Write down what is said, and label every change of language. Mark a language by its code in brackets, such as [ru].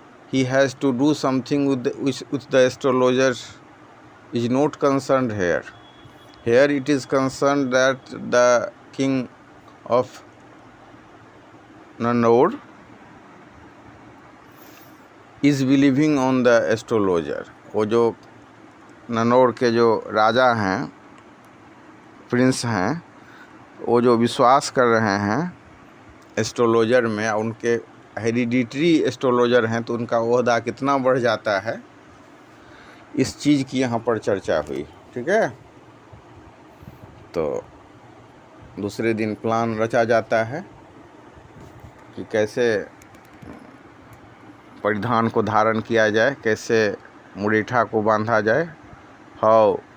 [en] He has to do something with the astrologer is not concerned here. Here it is concerned that the king of Nanaur is believing on the astrologer. [hi] वो जो ननौर के जो राजा हैं, Prince हैं, वो जो विश्वास कर रहे हैं एस्ट्रोलॉजर में, उनके हेरिडिटरी एस्ट्रोलॉजर हैं, तो उनका ओहदा कितना बढ़ जाता है, इस चीज़ की यहाँ पर चर्चा हुई। ठीक है, तो दूसरे दिन प्लान रचा जाता है कि कैसे परिधान को धारण किया जाए, कैसे मुरेठा को बांधा जाए, हाउ